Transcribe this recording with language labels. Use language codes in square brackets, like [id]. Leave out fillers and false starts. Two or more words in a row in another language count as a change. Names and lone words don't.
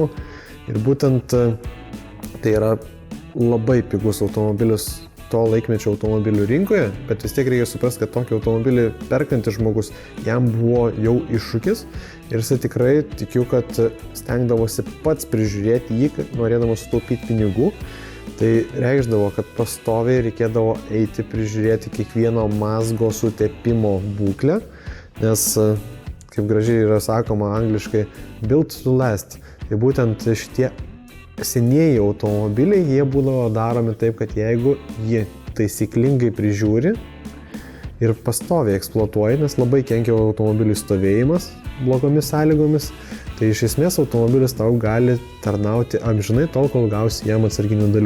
[lt] Ir būtent tai yra labai pigus automobilis to laikmečio automobilių rinkoje, bet vis tiek reikia suprasti, kad tokį automobilį perkantis žmogus jam buvo jau iššūkis ir jisai tikrai tikiu, kad stengdavosi pats prižiūrėti jį, norėdamas sutaupyti pinigų. Tai reikšdavo, kad pastoviai reikėdavo eiti prižiūrėti kiekvieno mazgo sutepimo būklę, nes, kaip gražiai yra sakoma angliškai, [en] built to last. [lt] Tai būtent šitie senieji automobiliai, jie būdavo daromi taip, kad jeigu jie taisyklingai prižiūri ir pastoviai eksploatuoja, nes labai kenkia automobilių stovėjimas blogomis sąlygomis, Tai iš esmės automobilis tau gali tarnauti amžinai tol, kol gausi jam atsarginių dalių.